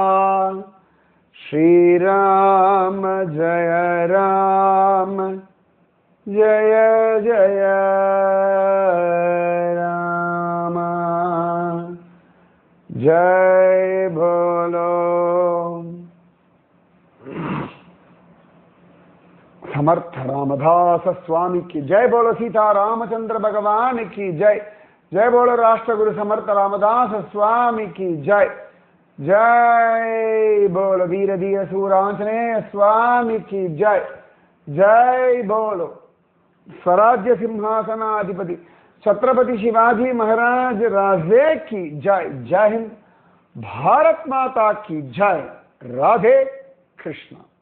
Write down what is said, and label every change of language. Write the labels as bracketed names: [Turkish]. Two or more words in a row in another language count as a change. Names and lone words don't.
[Sanskrit] श्रीराम जय राम जय जय रामा. [Hindi] जय बोलो समर्थ रामदास स्वामी की जय। बोलो सीता रामचंद्र भगवान की जय। जय बोलो राष्ट्र गुरु समर्थ रामदास स्वामी की जय। जय बोलो वीर धीर सूरांजनेय स्वामी की जय। जय बोलो स्वराज्य सिंहासनाधिपति छत्रपति शिवाजी महाराज राजे की जय। जय हिंद, भारत माता की जय। राधे कृष्णा।